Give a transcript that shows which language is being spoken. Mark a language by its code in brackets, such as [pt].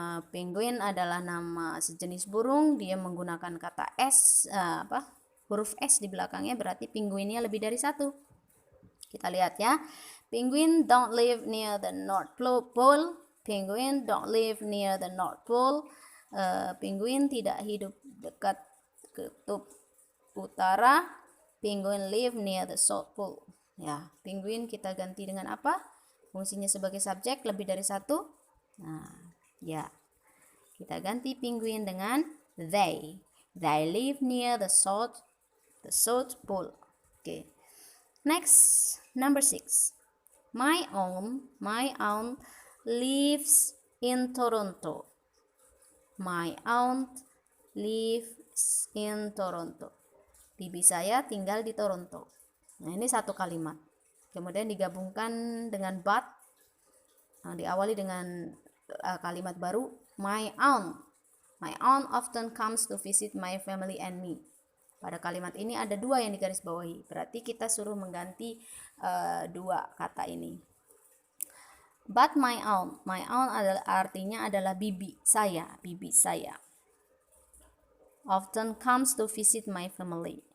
[id] Penguin adalah nama sejenis burung. Dia menggunakan kata S, huruf S di belakangnya, berarti penguinnya lebih dari satu. Kita lihat ya. [en] Penguin don't live near the North Pole. Penguin don't live near the North Pole. [id] Penguin tidak hidup dekat kutub utara. [en] Penguin live near the South Pole. [id] Ya, penguin kita ganti dengan apa? Fungsinya sebagai subjek lebih dari satu. Nah, ya. Kita ganti penguin dengan they. [en] They live near the South Pole. Okay. Next, number 6. My aunt lives in Toronto. My aunt lives in Toronto. [id] Bibi saya tinggal di Toronto. Nah, ini satu kalimat. Kemudian digabungkan dengan but. Nah, diawali dengan kalimat baru, [en] my aunt. My aunt often comes to visit my family and me. [id] Pada kalimat ini ada dua yang digaris bawahi. Berarti kita suruh mengganti dua kata ini. [en] But my aunt [id] adalah artinya adalah bibi saya. [en] Often comes to visit my family.